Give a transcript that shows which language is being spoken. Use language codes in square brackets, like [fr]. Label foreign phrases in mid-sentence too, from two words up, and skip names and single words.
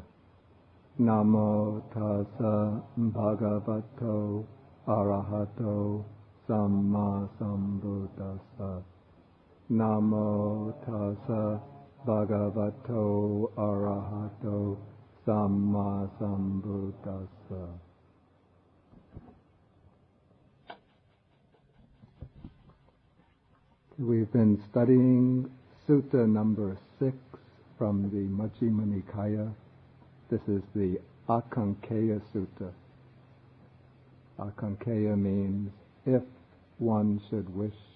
[pi] Namo tassa bhagavato arahato samma sambuddhassa. Namo tassa bhagavato arahato samma sambuddhassa. [en] We've been studying Sutta number 6 from the Majjhima Nikaya. This is the Akankheyya Sutta. Akankheyya means if one should wish.